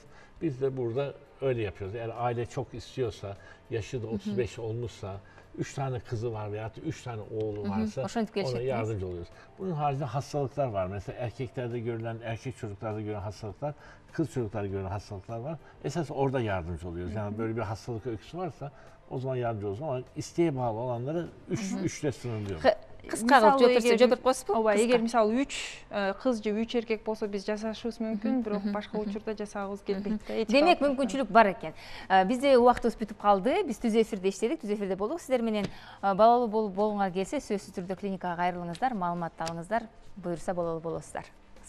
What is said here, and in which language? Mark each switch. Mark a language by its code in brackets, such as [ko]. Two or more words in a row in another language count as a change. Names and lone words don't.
[tr] Biz de burada öyle yapıyoruz. Eğer aile çok istiyorsa, yaşı da 35 olmuşsa, 3 tane kızı var veya 3 tane oğlu varsa ona yardımcı oluyoruz. Bunun haricinde hastalıklar var. Mesela erkeklerde görülen, erkek çocuklarda görülen hastalıklar, kız çocuklarda görülen hastalıklar var. Esas orada yardımcı oluyoruz. Yani böyle bir hastalık öyküsü varsa o zaman yardımcı oluyoruz. Ama isteğe bağlı olanları 3'le sınırlıyoruz. [ky] Кыска кылып жооп койсузбу? Ооба, эгер мисалы 3 кыз же 3 эркек болсо биз жасашыбыз мүмкүн, бирок башка учурда жасагыбыз келбейт да. Демек мүмкүнчүлүк бар экен. Бизде убактыбыз бүтүп калды. Биз түз эфирде иштедик, түз эфирде болдук. Сиздер менен балалуу болгуңар келсе, сөзсүз түрдө клиникага кайрылыңыздар, маалымат алыңыздар, буюрса балалуу болосуздар.